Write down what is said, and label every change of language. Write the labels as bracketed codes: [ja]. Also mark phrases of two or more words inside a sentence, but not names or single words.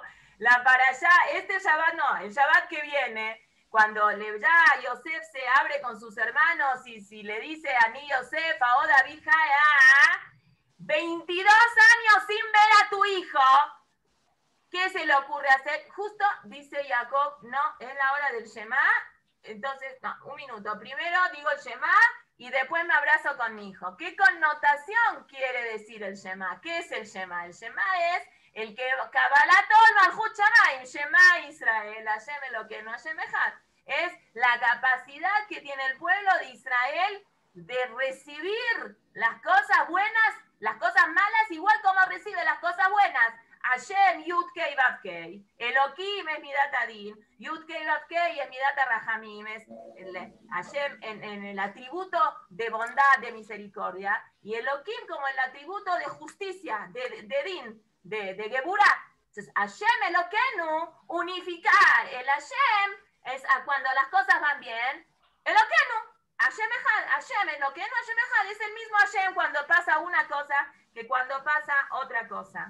[es] La parashá, este Shabbat no, el Shabbat que viene, cuando ya Yosef se abre con sus hermanos y si le dice a mí Yosef, a David, 22 años sin ver a tu hijo, ¿qué se le ocurre hacer? Justo dice Jacob, no, es la hora del Shema, entonces, no, un minuto, primero digo el Shema y después me abrazo con mi hijo. ¿Qué connotación quiere decir el Shema? ¿Qué es el Shema? El Shema es el que [he] קבלתעול מלכות שמים, שמע ישראל, השם אלוקינו, השם אחד. [es] Es la capacidad que tiene el pueblo de Israel de recibir las cosas buenas, las cosas malas, igual como recibe las cosas buenas. [he] השם, יוד קי ואו קי. אלוהים es מידת הדין. יוד קי ואו קי es מידת רחמים. [es] Es Hashem en el atributo de bondad, de misericordia. Y Elohim como el atributo de justicia, de Din, de Geburah. Entonces, [he] השם אלוקינו, [es] unificar el Hashem, es a cuando las cosas van bien, [he] אלוקינו, השם אחד, השם, אלוקינו, השם אחד, [es] es el mismo Hashem cuando pasa una cosa que cuando pasa otra cosa.